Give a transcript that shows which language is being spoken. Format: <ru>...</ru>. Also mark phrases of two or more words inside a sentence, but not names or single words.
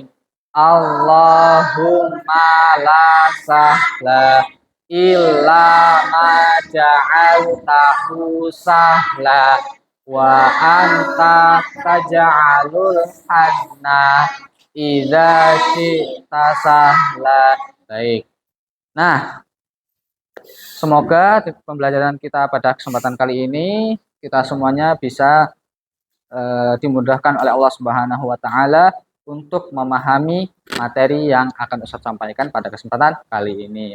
<ar>اللهم لا سهل إلا ما جعلته سهلا وأنت تجعل الحزن إذا شئت سهلا.</ar> <id>Baik. Nah, semoga di pembelajaran kita pada kesempatan kali ini kita semuanya bisa dimudahkan oleh Allah</id> <ar>سبحانه وتعالى</ar> <id>untuk memahami materi yang akan Ustadz sampaikan pada kesempatan kali ini.</id>